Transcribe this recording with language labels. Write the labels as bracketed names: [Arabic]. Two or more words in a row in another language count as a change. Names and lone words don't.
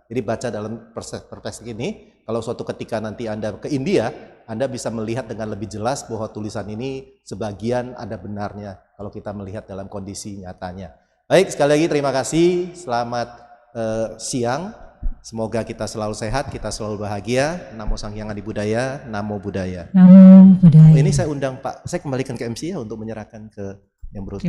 [Indonesian] Jadi baca dalam perspektif ini, kalau suatu ketika nanti Anda ke India, Anda bisa melihat dengan lebih jelas bahwa tulisan ini sebagian ada benarnya kalau kita melihat dalam kondisi nyatanya. Baik, sekali lagi terima kasih, selamat siang. Semoga kita selalu sehat, kita selalu bahagia. [Pali] Namo Sang Hyang Adi Budaya, Namo Buddhaya. Namo Buddhaya. [Indonesian] Ini saya undang Pak, saya kembalikan ke MC ya untuk menyerahkan ke yang beruntung.